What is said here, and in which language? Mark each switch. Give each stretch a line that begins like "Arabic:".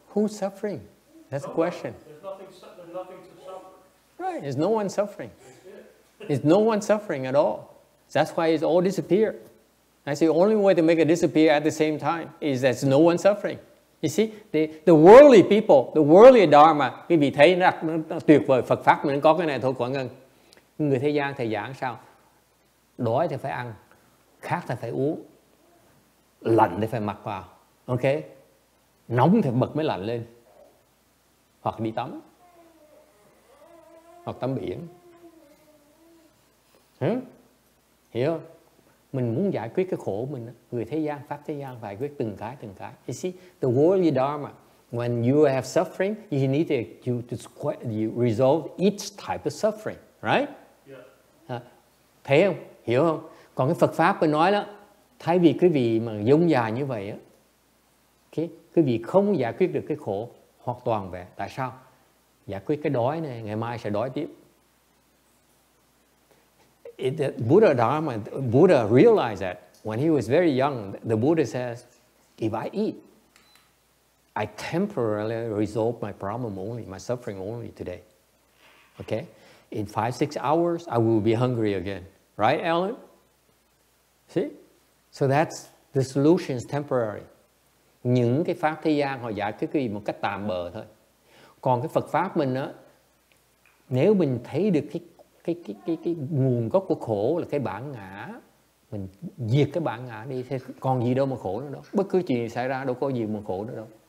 English: Who's suffering? That's the question. There's nothing to suffer. Right, there's no one suffering. There's no one suffering at all. That's why it's all disappear. That's the only way to make it disappear at the same time, is there's no one suffering. You see, the worldly people, the worldly dharma,
Vietnamese: quý vị thấy nó tuyệt vời. Phật Pháp mình có cái này thôi, Quảng Ngân. Người thế gian thầy giảng sao? Đói thì phải ăn, khát thì phải uống, lạnh thì phải mặc vào. Ok? Nóng thì bật mới lạnh lên. Hoặc đi tắm, hoặc tắm biển. Hiểu không? Mình muốn giải quyết cái khổ mình, người thế gian, Pháp thế gian phải giải quyết từng cái.
English: You see, the worldly dharma, when you have suffering, you need to resolve each type of suffering, right?
Vietnamese: Yeah. Thấy không? Hiểu không? Còn cái Phật Pháp tôi nói đó, thay vì quý vị mà dông dài như vậy á, quý vị không giải quyết được cái khổ hoặc toàn vẹn. Tại sao? Giải quyết cái đói này, ngày mai sẽ đói tiếp.
English: Buddha realized that when he was very young. The Buddha says, if I eat, I temporarily resolve my problem only, my suffering only today. Okay? In 5-6 hours, I will be hungry again. Right, Alan? See? So that's the solution is temporary.
Vietnamese: Những cái pháp thế gian họ giải quyết cái gì một cách tạm bợ thôi. Còn cái Phật Pháp mình á, nếu mình thấy được cái nguồn gốc của khổ là cái bản ngã, mình diệt cái bản ngã đi, thì còn gì đâu mà khổ nữa đâu. Bất cứ chuyện gì xảy ra đâu có gì mà khổ nữa đâu.